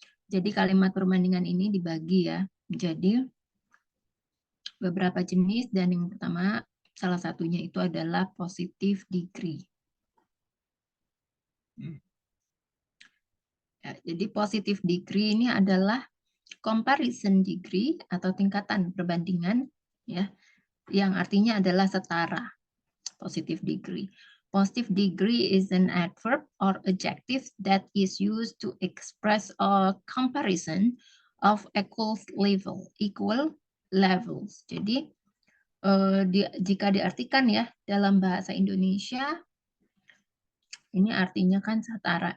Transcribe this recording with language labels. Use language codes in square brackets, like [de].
[id] Jadi kalimat perbandingan ini dibagi ya, jadi beberapa jenis, dan yang pertama salah satunya itu adalah positive degree. Ya, jadi positive degree ini adalah comparison degree atau tingkatan perbandingan ya, yang artinya adalah setara. Positive degree. [en] Positive degree is an adverb or adjective that is used to express a comparison of equal levels. [id] Jadi jika diartikan ya dalam bahasa Indonesia, ini artinya kan setara.